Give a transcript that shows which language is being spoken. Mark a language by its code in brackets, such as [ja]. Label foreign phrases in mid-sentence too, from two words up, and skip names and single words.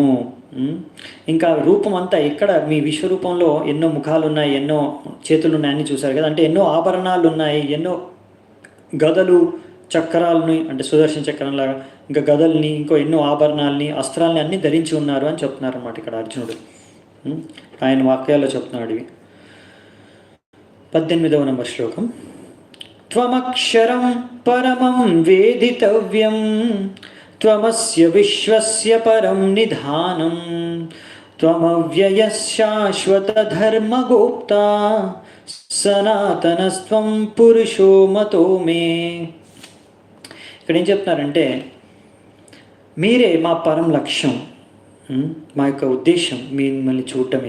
[te] ఇంకా రూపం అంతా ఎక్కడ మీ విశ్వరూపంలో ఎన్నో ముఖాలు ఉన్నాయి, ఎన్నో చేతులు ఉన్నాయని చూశారు కదా, అంటే ఎన్నో ఆభరణాలు ఉన్నాయి, ఎన్నో గదలు, చక్రాలని, అంటే సుదర్శన చక్రంలాగా, ఇంకా గదల్ని, ఇంకో ఎన్నో ఆభరణాలని, అస్త్రాలని అన్నీ ధరించి ఉన్నారు అని చెప్తున్నారు అన్నమాట ఇక్కడ అర్జునుడు. ఆయన వాక్యాల్లో చెప్తున్నాడు ఇవి. 18వ నంబర్ శ్లోకం. [sa] त्वमक्षरं परमं वेदितव्यं त्वमस्य विश्वस्य परं निधानं त्वमव्यय शाश्वत धर्मगोप्ता सनातनस्त्वं पुरुषो मतो मे. [te] ఇక్కడ ఏం చెప్తున్నారంటే, మీరే మా పరం లక్ష్యం, మా యొక్క ఉద్దేశం మిమ్మల్ని చూడటమే.